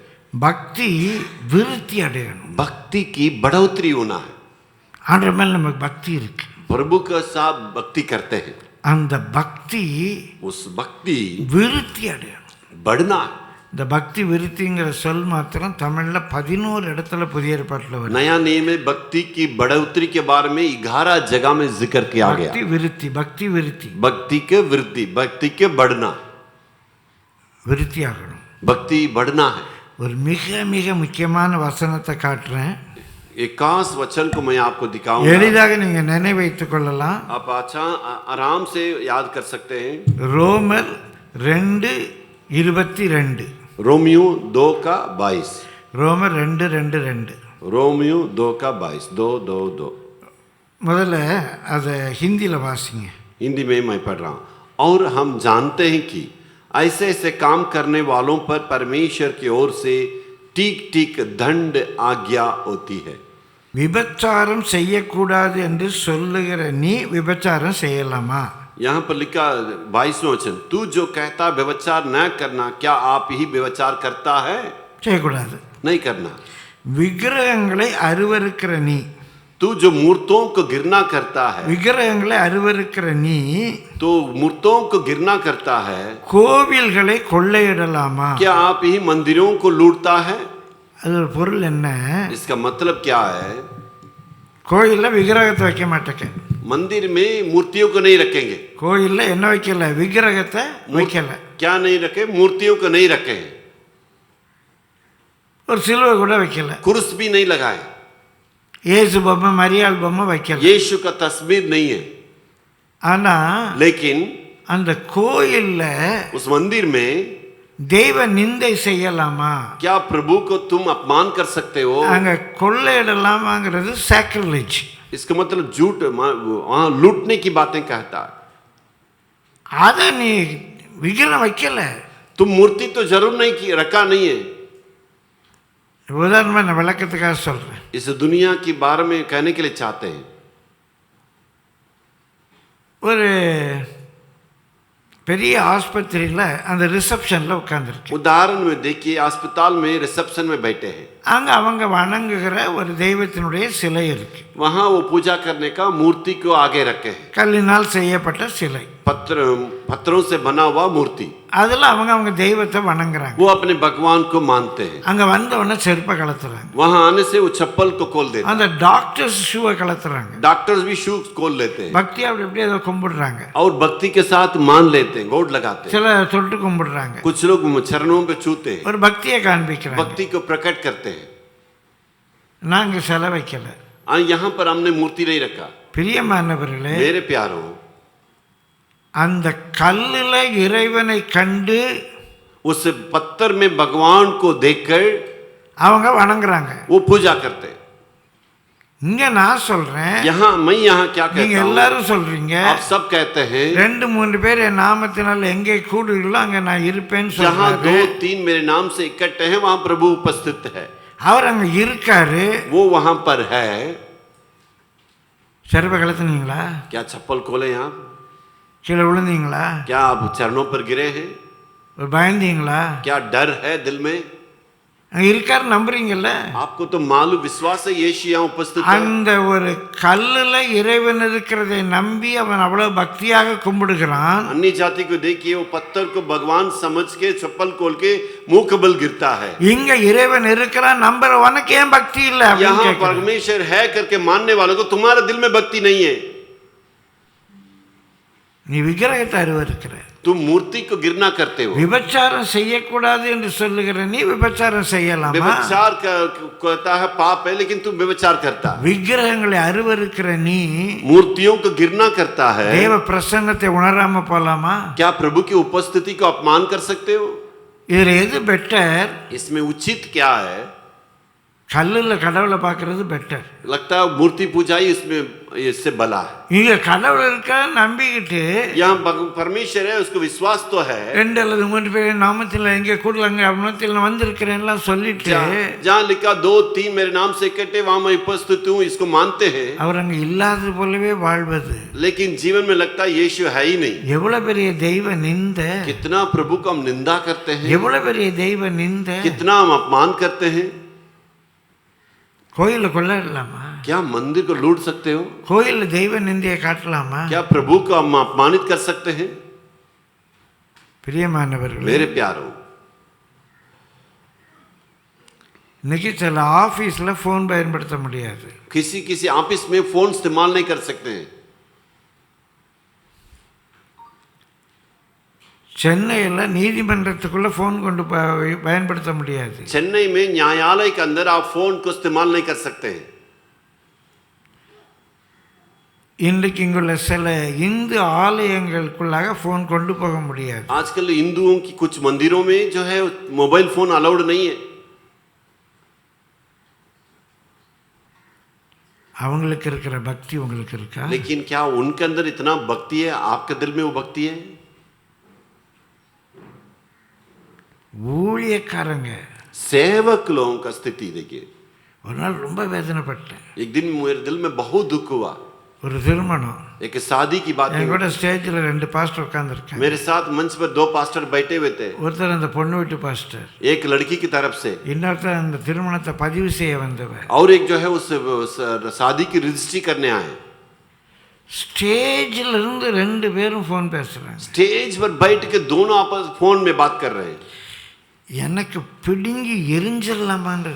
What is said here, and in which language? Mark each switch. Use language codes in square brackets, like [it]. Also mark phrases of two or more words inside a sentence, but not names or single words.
[ta] பக்தி விருத்தி அடையணும். [hi] भक्ति की बढ़ोतरी होना है। [ta] ஆண்டவர் மேல் நமக்கு பக்தி இருக்கு, [hi] प्रभु के साथ भक्ति करते हैं, [ta] அந்த பக்தி [hi] उस भक्ति [ta] விருத்தி अடையணும். [hi] बढ़ना है। [ta] இந்த பக்தி விருத்திங்கிற சொல் மாத்திரம் தமிழ்ல 11 இடத்துல புதிய ஏற்பாட்டில் வருது. [hi] नया नियम में भक्ति की बढ़ोतरी के बारे में 11 जगह में जिक्र किया गया। [ta] பக்தி விருத்தி, பக்தி விருத்தி, [hi] भक्ति के वृद्धि, भक्ति के बढ़ना, [ta] விருத்தி ஆகணும். [hi] भक्ति बढ़ना है। [ta] ஒரு மிக மிக முக்கியமான வசனத்தை காட்டுறேன், [hi] एक खास वचन को मैं आपको दिखाऊंगा, [ta] எளிதாக நீங்க நினைவைத்துக் கொள்ளலாம். [hi] आप अच्छा आराम से याद कर सकते हैं। [ta] ரோமர் 2:22. [hi] रोमियो 2 का 22, [ta] ரோமர் 2:22. [hi] रोमियो 2 का 22, 2:2. [ta] முதல்ல அதை ஹிந்தியில் வாசிங்க. [hi] हिंदी में मैं पढ़ रहा हूँ। और हम जानते हैं कि ऐसे ऐसे काम करने वालों पर परमेश्वर की ओर से ठीक ठीक दंड आज्ञा होती है। [ta] விபச்சாரம் செய்யக்கூடாது என்று சொல்லுகிற நீ விபச்சாரம் செய்யலாமா? [hi] यहाँ पर लिखा 22वां वचन, तू जो कहता व्यभिचार न करना, क्या आप ही व्यभिचार करता है? [ta] செய்யக்கூடாது. [hi] नहीं करना। [ta] விக்கிரகங்களை அருவருக்கிற நீ, [hi] तू जो मूर्तों को गिरना करता है, [ta] விக்கிரகங்களை அருவருக்கிற நீ [hi] तो मूर्तों को गिरना करता है, [ta] கோவில்களை கொள்ளையிடலாமா? [hi] क्या आप ही मंदिरों को लूटता है? [ta] அதோட பொருள் என்ன? [hi] इसका मतलब क्या है? [ta] கோயிலில் விக்கிரகத்தை வைக்க மாட்டேங்க, [hi] मंदिर में मूर्तियों को नहीं रखेंगे। [ta] கோயிலில் என்ன வைக்கல? விக்கிரகத்தை வைக்கல. [hi] क्या नहीं रखे? मूर्तियों को नहीं रखे हैं। [ta] ஒரு சிலுவை கூட வைக்கல. [hi] कुर्स भी नहीं लगाए, [ta] இயேசு பொம்மை மரியாள் பொம்மை வைக்கல. [hi] यीशु का तस्वीर नहीं है। [ta] ஆனா [hi] लेकिन [ta] அந்த கோயில்ல [hi] उस मंदिर में [ta] தெய்வ நிந்தை செய்யலாமா? [hi] क्या प्रभु को तुम अपमान कर सकते हो? [ta] அங்க கொள்ளையிடலாமாங்கிறது சாக்ரிலேஜ். [hi] इसका मतलब झूठ, वहां लूटने की बातें कहता है। [ta] அத நீ விக்கிரம் வைக்கல. [hi] तुम मूर्ति तो जरूर नहीं की रखा नहीं है। [ta] உதாரணமா நான் விளக்கத்துக்காக சொல்றேன். [hi] इस दुनिया के बारे में कहने के लिए चाहते हैं। [ta] ஒரு பெரிய ஆஸ்பத்திரியில் அந்த ரிசப்ஷனில் உட்காந்துருக்கு. [hi] उदाहरण में देखिए, अस्पताल में रिसेप्शन में बैठे हैं, [ta] அங்கே அவங்க வணங்குகிற ஒரு தெய்வத்தினுடைய சிலை இருக்கு. [hi] वहां वो पूजा करने का मूर्ति को आगे रखे हैं, [ta] கல்லினால் செய்யப்பட்ட சிலை. [hi] पत्थरों से बना हुआ मूर्ति। [ta] அதில் அவங்க தெய்வத்தை வணங்குறாங்க. [hi] वो अपने भगवान को मानते हैं। [ta] அங்கே வந்தவொடனே செருப்பை கலத்துறாங்க. [hi] वहां आने से वो चप्पल को खोल देते हैं। [ta] அந்த டாக்டர்ஸ் ஷூவை கலத்துறாங்க. [hi] डॉक्टर्स भी शूज खोल लेते हैं [ta] பக்தி அப்படி எப்படி அதை கும்பிடுறாங்க. [hi] और भक्ति के साथ मान लेते हैं, गोड लगाते हैं। [ta] சில தொட்டு கும்பிடுறாங்க. [hi] कुछ लोग चरणों पे छूते हैं, [ta] ஒரு பக்தியை காண்பிக்கிறாங்க. [hi] भक्ति को प्रकट करते हैं। [ta] நாங்கள் சிலை வைக்கல. [hi] यहाँ पर हमने मूर्ति नहीं रखा। [ta] பிரியமானவர்களே, [hi] मेरे प्यारों, [ta] அந்த கல்லுல இறைவனை கண்டு [hi] उस पत्थर में भगवान को देखकर [ta] அவங்க வணங்குறாங்க. [hi] वो पूजा करते। [ta] இங்க நான் சொல்றேன், [hi] मैं यहाँ क्या [ta] நீங்க [hi] कहता हूँ, [ta] எல்லாரும் சொல்றீங்க, [hi] आप सब कहते हैं [ta] 2-3 பேர் என் நாமத்தினால் எங்கே கூடுகிறீர்களோ அங்க நான் இருப்பேன்னு [hi] जहाँ [ta] சொல்றாரு. [hi] 2-3 मेरे नाम से इकट्ठे हैं वहाँ प्रभु उपस्थित है। [ta] அவர் அங்க இருக்காரு. [hi] वो वहाँ पर है। [ta] செருப்பை கலத்துனீங்களா? [hi] क्या चप्पल खोले आप? [ta] கீழே விழுந்தீங்களா? [hi] क्या आप चरणों पर गिरे हैं? [ta] ஒரு பயந்தீங்களா? [hi] क्या डर है दिल में? [ta] அங்க இருக்காரு நம்புறீங்கல்ல? [hi] आपको तो मालूम विश्वास है यीशु यहाँ उपस्थित है। [ta] அந்த ஒரு கல்லுல இறைவன் இருக்கிறதை நம்பி அவன் அவ்வளவு பக்தியாக கும்பிடுகிறான். [hi] अन्य जाति को देखिए, वो पत्थर को भगवान समझ के चप्पल खोल के मुंह के बल गिरता है। [ta] இங்க இறைவன் இருக்கிறான் நம்புறவனுக்கு ஏன் பக்தி இல்ல? [hi] यहाँ परमेश्वर है करके मानने वालों को तुम्हारे दिल में भक्ति नहीं है। [ta] நீ விக்கிரகத்தை அருவருக்கிற. [hi] तुम मूर्ति को गिरना करते हो। [ta] விபச்சாரம் செய்யக்கூடாது என்று சொல்லுகிற நீ விபச்சாரம் செய்யலாமா? [hi] व्यभिचार कहता है पाप है, लेकिन तुम व्यभिचार करता है। [ta] விக்கிரகங்களை அருவருக்கிற நீ [hi] मूर्तियों को गिरना करता है। [ta] தேவ பிரசன்னத்தை உணராம போலாமா? [hi] क्या प्रभु की उपस्थिति को अपमान कर सकते हो? [ta] இதுல எது பெட்டர்? [hi] इसमें उचित क्या है? [ta] கல்லுல கடவுளை பார்க்கறது பெட்டர். [hi] लगता है मूर्ति पूजाई इसमें इससे भला है। [ta] இங்க கடவுள் இருக்க நம்பிக்கிட்டு [hi] यहाँ परमेश्वर है, उसको विश्वास तो है। [ta] 2 அல்லது 3 பேர் நாமத்தில் எங்கே கூடலங்க அவனத்தில் வந்திருக்கிறேன்லாம் சொல்லிட்டு [hi] जहाँ लिखा 2-3 मेरे नाम से इकट्ठे वहां मैं उपस्थित हूँ, इसको मानते हैं, [ta] அவர் அங்க இல்லாதது போலவே வாழ்வது [hi] लेकिन जीवन में लगता है यीशु है ही नहीं। [ta] எவ்வளவு பெரிய தெய்வ நிந்த, [hi] कितना प्रभु को हम निंदा करते हैं, [ta] எவ்வளவு பெரிய தெய்வ நிந்த. [hi] कितना हम अपमान करते हैं। [ta] கோயில கொள்ளலாமா? [hi] क्या मंदिर को लूट सकते हो? [ta] கோயில தெய்வ நிந்தையை காட்டலாமா? [hi] क्या प्रभु को हम अपमानित कर सकते हैं? [ta] பிரியமானவர்களே, [hi] मेरे प्यारों, [ta] இன்னைக்கு சில ஆபீஸ்ல போன் பயன்படுத்த முடியாது. [hi] किसी किसी ऑफिस में फोन इस्तेमाल नहीं कर सकते हैं। [ta] சென்னையில் நீதிமன்றத்துக்குள்ள போன் கொண்டு பயன்படுத்த முடியாது. [hi] चेन्नई में न्यायालय के अंदर आप फोन को इस्तेमाल नहीं कर सकते हैं। [ta] இன்றைக்கு இங்குள்ள சில இந்து ஆலயங்களுக்குள்ளாக போன் கொண்டு போக முடியாது. [hi] आजकल हिंदुओं की कुछ मंदिरों में जो है [en] mobile phone allowed [hi] नहीं है। [ta] அவங்களுக்கு இருக்கிற பக்தி உங்களுக்கு இருக்கா? [hi] लेकिन क्या उनके अंदर इतना भक्ति है? आपके दिल में वो भक्ति है? [ta] ஊழியக்காரங்க [hi] सेवक लोगों का स्थिति देखिए। [ta] ஒரு நாள் ரொம்ப வேதனைப்பட்டேன். [hi] एक दिन मेरे दिल में बहुत दुख हुआ। [ta] ஒரு திருமணம், [hi] एक शादी की बात [ta] என் கூட ஸ்டேஜில் 2 பாஸ்டர் உட்காந்துருக்கேன். [hi] मेरे साथ मंच पर 2 पास्टर बैठे हुए थे। [ta] ஒருத்தர் அந்த பொண்ணு வீட்டு பாஸ்டர், [hi] एक लड़की की तरफ से, [ta] இன்னொருத்தர் அந்த திருமணத்தை பதிவு செய்ய வந்தவர். [hi] और एक जो है उस शादी की रजिस्ट्री करने आए। [ta] ஸ்டேஜில் இருந்து 2 பேரும் ஃபோன் பேசுறாங்க. [hi] स्टेज पर बैठ के दोनों आपस फोन में बात कर रहे हैं। [ta] எனக்கு பிடுங்கி எரிஞ்சிடலாமான்னு